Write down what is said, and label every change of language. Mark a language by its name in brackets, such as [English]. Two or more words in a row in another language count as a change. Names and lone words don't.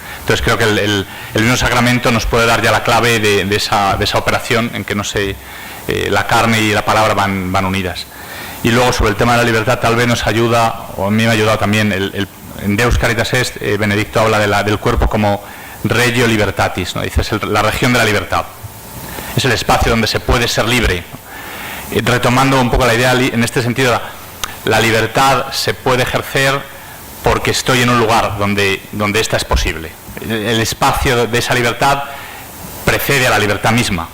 [Spanish] Entonces creo que el mismo sacramento nos puede dar ya la clave de esa operación en que la carne y la palabra van unidas. Y luego sobre el tema de la libertad tal vez nos ayuda, o a mí me ha ayudado también, en Deus Caritas Est, Benedicto habla del cuerpo como [Latin] regio libertatis, [Spanish] ¿no? Dice, es la región de la libertad. Es el espacio donde se puede ser libre, ¿no? Retomando un poco la idea, en este sentido, la libertad se puede ejercer porque estoy en un lugar donde esta es posible. El espacio de esa libertad precede a la libertad misma.